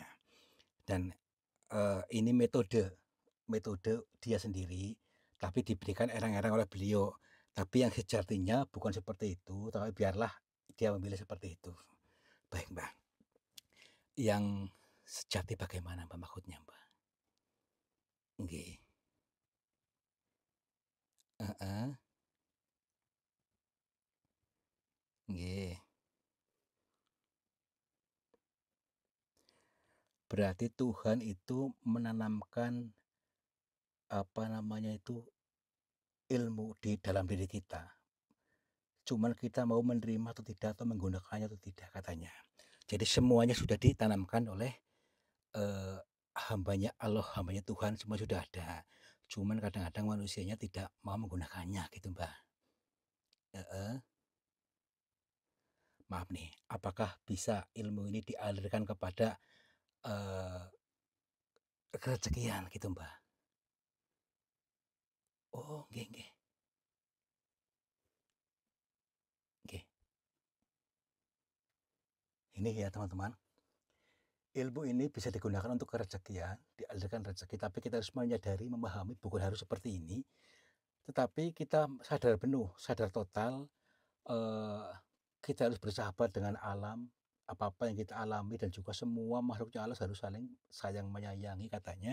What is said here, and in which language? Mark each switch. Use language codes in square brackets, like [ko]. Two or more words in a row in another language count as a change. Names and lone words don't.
[id] Dan ini metode dia sendiri, tapi diberikan erang-erang oleh beliau. Tapi yang sejatinya bukan seperti itu, tapi biarlah dia memilih seperti itu. Baik, Mbak. Yang sejati bagaimana, Mbak, maksudnya, Mbak? Nggih. Heeh. Nggih. Berarti Tuhan itu menanamkan apa namanya itu ilmu di dalam diri kita. Cuman kita mau menerima atau tidak atau menggunakannya atau tidak katanya. Jadi semuanya sudah ditanamkan oleh hambanya Allah, hambanya Tuhan semua sudah ada. Cuman kadang-kadang manusianya tidak mau menggunakannya gitu, Mbak. Heeh. Maaf nih, apakah bisa ilmu ini dialirkan kepada eh, kerezekian gitu, Mbak? Oh, nggih, nggih, nggih. Ini ya teman-teman, ilmu ini bisa digunakan untuk kerezekian, dialirkan rezeki, tapi kita harus menyadari, memahami bukan harus seperti ini, tetapi kita sadar penuh, sadar total, eh, kita harus bersahabat dengan alam, apa-apa yang kita alami dan juga semua makhluknya Allah harus saling sayang menyayangi katanya.